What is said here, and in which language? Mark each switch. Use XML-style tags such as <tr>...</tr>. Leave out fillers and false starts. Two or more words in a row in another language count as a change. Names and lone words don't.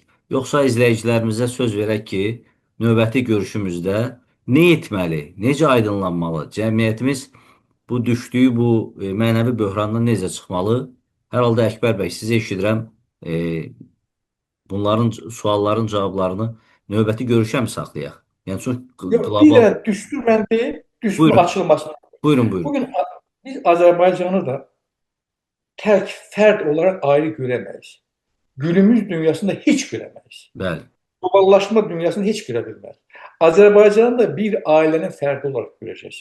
<az>Yoxsa izləyicilərimizə söz verək ki, növbəti görüşümüzdə nə etməli, necə aydınlanmalı, cəmiyyətimiz bu düşdüyü bu mənəvi böhrandan necə çıxmalı? Hər halda Əkbər bəy, sizi eşidirəm. E, Bunların sualların cavablarını növbəti görüşə mi saxlayaq? Yəni çox</az> <tr>Yok, bir</tr> <az>qlobal.</az> <tr>de düstur ben değil, düsturun</tr> <az>Buyurun,</az> <tr>açılmasına.</tr> <az>buyurun, buyurun.</az> <tr>Bugün biz Azerbaycan'ı da tek fert olarak ayrı göremeyiz. Günümüz dünyasında hiç göremeyiz.</tr> <az>Bəli,</az> <tr>Globallaşma dünyasını hiç görebilmez. Azerbaycan'ı da bir ailenin ferdi olarak göreceğiz.</tr>